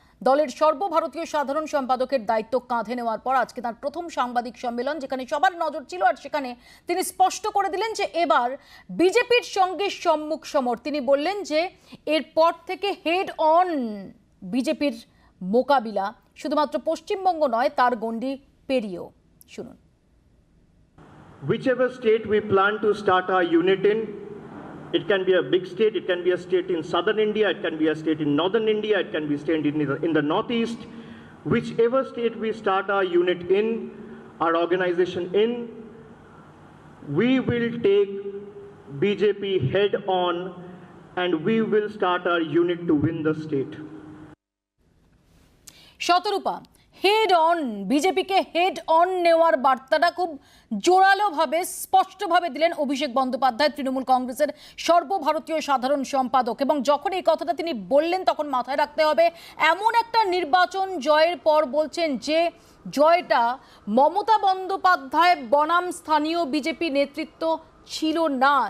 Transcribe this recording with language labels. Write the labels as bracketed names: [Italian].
[Bangla] দলের সর্বভারতীয় সাধারণ সম্পাদকের দায়িত্ব কাঁধে নেওয়ার পর আজকে তার প্রথম সাংবাদিক সম্মেলন, যেখানে সবার নজর ছিল। আর সেখানে তিনি স্পষ্ট করে দিলেন যে এবার বিজেপির সঙ্গে সম্মুখ সমর। তিনি বললেন যে এরপর থেকে হেড অন বিজেপির মোকাবিলা, শুধুমাত্র পশ্চিমবঙ্গ নয়, তার গণ্ডি পেরিয়েও। শুনুন। [English] Whichever state we plan to start our unit in, it can be a big state, it can be a state in southern India, it can be a state in northern India, it can be a state in the northeast. Whichever state we start our unit in, our organization in, we will take BJP head on and we will start our unit to win the state. [Bangla] Shatarupa, head on, বিজেপিকে head on নেওয়ার বার্তাটা খুব জোরালোভাবে স্পষ্টভাবে দিলেন অভিষেক বন্দ্যোপাধ্যায়, তৃণমূল কংগ্রেসের সর্বভারতীয় সাধারণ সম্পাদক। এবং যখন এই কথাটা তিনি বললেন তখন মাথায় রাখতে হবে এমন একটা নির্বাচন জয়ের পর বলছেন যে জয়টা মমতা বন্দ্যোপাধ্যায় বনাম স্থানীয় বিজেপি নেতৃত্ব ছিল না।